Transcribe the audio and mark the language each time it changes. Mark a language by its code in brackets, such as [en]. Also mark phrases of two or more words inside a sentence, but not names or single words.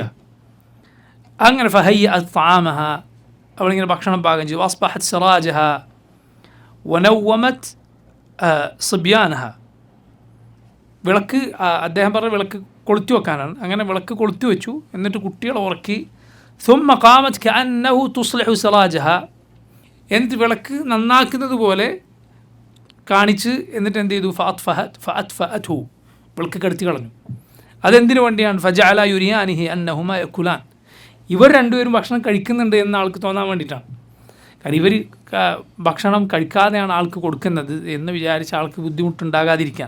[ml] അങ്ങനെ [ar] فهيأت طعامها, [ml] അവളിങ്ങനെ ഭക്ഷണം പാകം ചെയ്തു. [ar] وأصبحت سراجها ونومت صبيانها, [ml] വിളക്ക് അദ്ദേഹം പറഞ്ഞ വിളക്ക് കൊളുത്തി വെക്കാനാണ്. അങ്ങനെ വിളക്ക് കൊളുത്തി വെച്ചു, എന്നിട്ട് കുട്ടികളെ ഉറക്കി. [ar] ثم قامت كأنه تصلح سراجها, [ml] എന്നിട്ട് വിളക്ക് നന്നാക്കുന്നത് പോലെ കാണിച്ച് എന്നിട്ട് എന്ത് ചെയ്തു? ഫഅത്ഫഅത്ഹു, വിളക്ക് കടത്തി കളഞ്ഞു. അതെന്തിനു വേണ്ടിയാണ്? [ar] فجعلا يريانه أنهما يأكلان, [ml] ഇവർ രണ്ടുപേരും ഭക്ഷണം കഴിക്കുന്നുണ്ട് എന്ന് ആൾക്ക് തോന്നാൻ വേണ്ടിയിട്ടാണ്. കാരണം ഇവർ ഭക്ഷണം കഴിക്കാതെയാണ് ആൾക്ക് കൊടുക്കുന്നത് എന്ന് വിചാരിച്ച ആൾക്ക് ബുദ്ധിമുട്ടുണ്ടാകാതിരിക്കാൻ.